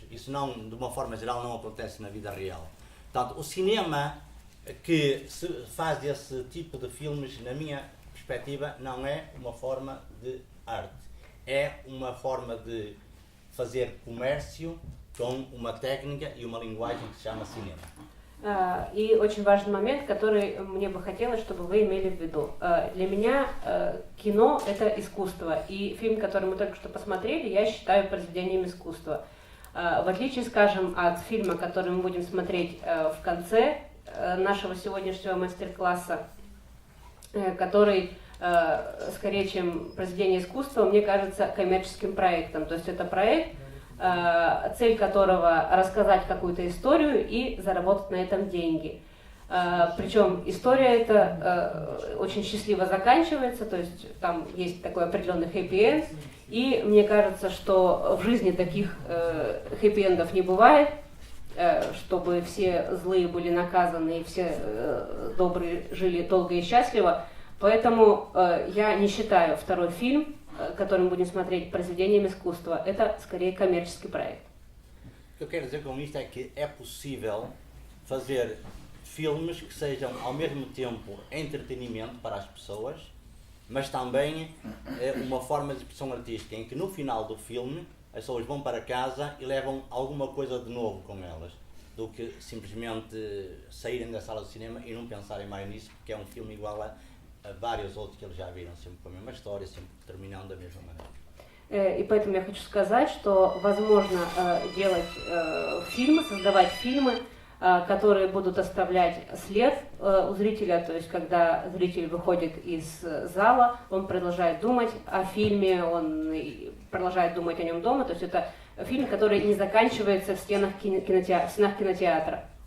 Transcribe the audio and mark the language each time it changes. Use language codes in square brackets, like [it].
[pt] Isso não, de uma forma geral, não acontece na vida real. Portanto, o cinema que se faz esse tipo de filmes, na minha perspectiva, não é uma forma de arte. É uma forma de fazer comércio com uma técnica e uma linguagem que se chama cinema. [ru] И очень важный момент, который мне бы хотелось, чтобы вы имели в виду. Для меня кино — это искусство, и фильм, который мы только что посмотрели, я считаю произведением искусства. В отличие, скажем, от фильма, который мы будем смотреть в конце нашего сегодняшнего мастер-класса, который скорее, чем произведение искусства, мне кажется коммерческим проектом. То есть это проект, цель которого рассказать какую-то историю и заработать на этом деньги. Причем история эта очень счастливо заканчивается, то есть там есть такой определенный хэппи-энд, и мне кажется, что в жизни таких хэппи-эндов не бывает, чтобы все злые были наказаны и все добрые жили долго и счастливо. Poэтому я не считаю второй фильм, который мы будем смотреть, произведением искусства. Это скорее коммерческий проект. [pt] O que eu quero dizer com isto é que é possível fazer filmes que sejam ao mesmo tempo entretenimento para as pessoas, mas também uma forma de expressão artística, em que no final do filme as pessoas vão para casa e levam alguma coisa de novo com elas, do que simplesmente saírem da sala de cinema e não pensarem mais nisso, porque é um filme igual a vários outros que eles já viram, sempre com a mesma história, sempre terminando da mesma maneira. [ru] И поэтому я хочу сказать, что возможно делать фильмы, создавать фильмы, которые будут оставлять след у зрителя, то есть когда зритель выходит из зала, он продолжает думать о фильме, он продолжает думать о нем дома, то есть это фильм, который не заканчивается в стенах кинотеатра.